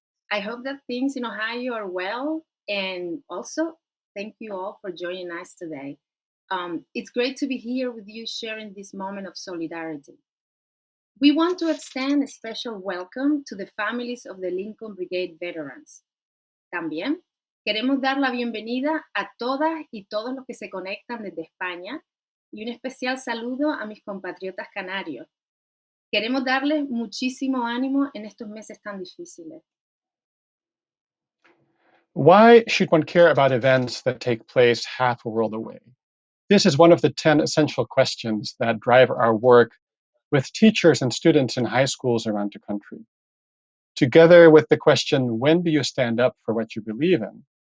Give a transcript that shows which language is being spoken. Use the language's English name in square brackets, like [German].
[English] I hope that things in Ohio are well. And also, thank you all for joining us today. It's great to be here with you sharing this moment of solidarity. We want to extend a special welcome to the families of the Lincoln Brigade veterans. [Spanish] También queremos dar la bienvenida a todas y todos los que se conectan desde España y un especial saludo a mis compatriotas canarios. Queremos darles muchísimo ánimo en estos meses tan difíciles. [English] Why should one care about events that take place half a world away? This is one of the 10 essential questions that drive our work with teachers and students in high schools around the country. Together with the question, when do you stand up for what you believe in?